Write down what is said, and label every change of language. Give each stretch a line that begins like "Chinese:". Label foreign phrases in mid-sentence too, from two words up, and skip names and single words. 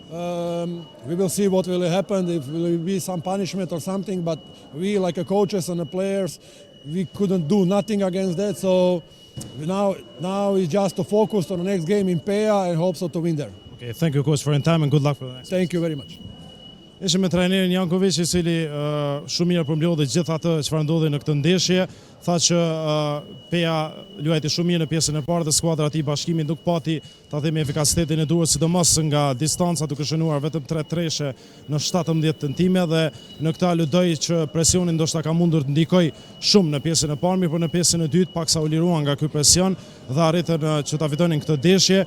English: We will see what will happen, if will be some punishment or something, but we like the coaches and the players, we couldn't do nothing against that, so now it's just to focus on the next game in Peja and hope so to win there. Okay, thank you coach for your time and good luck for the next. Thank you very much.
Albanian: Ishim me trajnerin Jankovic, i cili shumë mirë përmbledhi gjithë atë çfarë ndodhi në këtë ndeshje. Tha që Peja luajti shumë mirë në pjesën e parë dhe skuadra e tij Bashkimi nuk pati ta themi efikasitetin e duhur, sidomos nga distanca, duke shënuar vetëm 3 treshe në 17 tentime dhe në këtë aludoj që presioni ndoshta ka mundur të ndikojë shumë në pjesën e parë, por në pjesën e dytë paksa u liruan nga ky presion dhe arritën që ta fitonin këtë ndeshje.